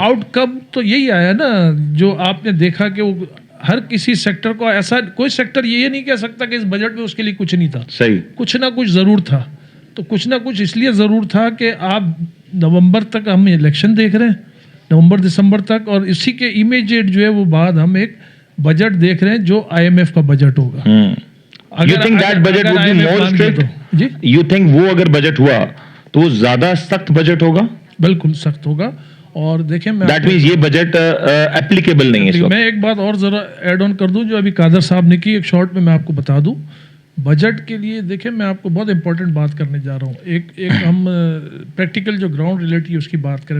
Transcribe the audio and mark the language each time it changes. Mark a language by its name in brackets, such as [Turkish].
[Hindi] Outcome तो यही आया ना, जो आपने देखा कि वो हर किसी सेक्टर को, ऐसा कोई सेक्टर ये नहीं कह सकता कि इस बजट में उसके लिए कुछ नहीं था। सही, कुछ ना कुछ ज़रूर था। तो कुछ ना कुछ इसलिए ज़रूर था कि आप नवंबर तक हम इलेक्शन देख रहे हैं, नवंबर दिसंबर तक, और इसी के इमीडिएट जो है वो बाद हम एक बजट देख रहे हैं जो IMF का बजट होगा। [English] You think that budget would be more strict? [Hindi] Ji, [English] You think [Hindi] वो अगर बजट हुआ तो वो ज्यादा सख्त बजट होगा? बिल्कुल सख्त होगा। और देखें, मैं [English] That means [Hindi] ये बजट एप्लीकेबल नहीं है इस वक्त। मैं एक बात और ज़रा ऐड ऑन कर दूं, जो अभी कादर साहब ने की, एक शॉर्ट में मैं आपको बता दूं। बजट के लिए देखें, मैं आपको बहुत इंपॉर्टेंट बात करने जा रहा हूँ। एक हम प्रैक्टिकल जो ग्राउंड रियलिटी है उसकी बात करें।